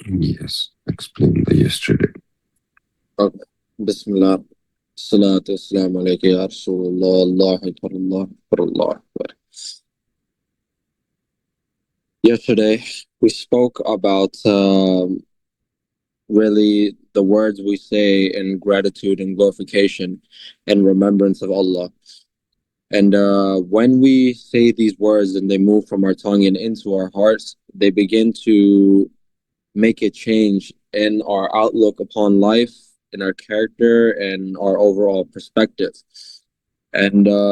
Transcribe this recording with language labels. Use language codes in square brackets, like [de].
[en] Yes, explain the yesterday. [ar] بسم اللہ الصلاۃ والسلام علیک یا رسول اللہ. اللہ اکبر اللہ اکبر اللہ اکبر. [en] Yesterday we spoke about really the words we say in gratitude and glorification and remembrance of Allah. And when we say these words and they move from our tongue and into our hearts, they begin to make a change in our outlook upon life, in our character, and our overall perspective. And